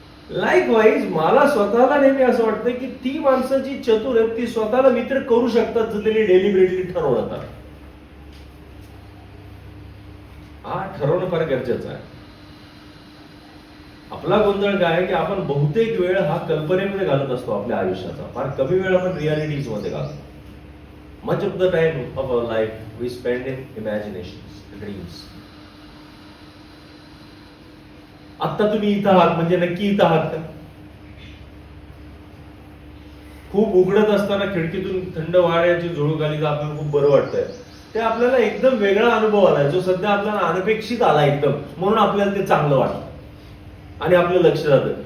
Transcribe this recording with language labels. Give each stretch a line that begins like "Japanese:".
Marathi: Likewise मला स्वतःला नेहमी असं वाटतं की ती माणसं जी चतुर आहेत ती स्वतःला मित्र करू शकतात जर त्यांनी डेलिबरेटली ठरवलं तर. हा ठरवणं फार गरजेचं आहे. आपला गोंधळ काय आहे की आपण बहुतेक वेळ हा कल्पनेमध्ये घालत असतो आपल्या आयुष्याचा, फार कमी वेळ आपण रियालिटीज मध्ये घालतो.
English: Much of the time of our life we spend in imagination, dreams.
Marathi: आता तुम्ही इथं आहात म्हणजे नक्की इथं आहात का? खूप उघडत असताना खिडकीतून थंड वाऱ्याची झुळूक आली तर आपल्याला खूप बरं वाटतंय. ते आपल्याला एकदम वेगळा अनुभव आलाय जो सध्या आपल्याला अनपेक्षित आला एकदम, म्हणून आपल्याला ते चांगलं वाटतं आणि आपलं लक्ष जातं.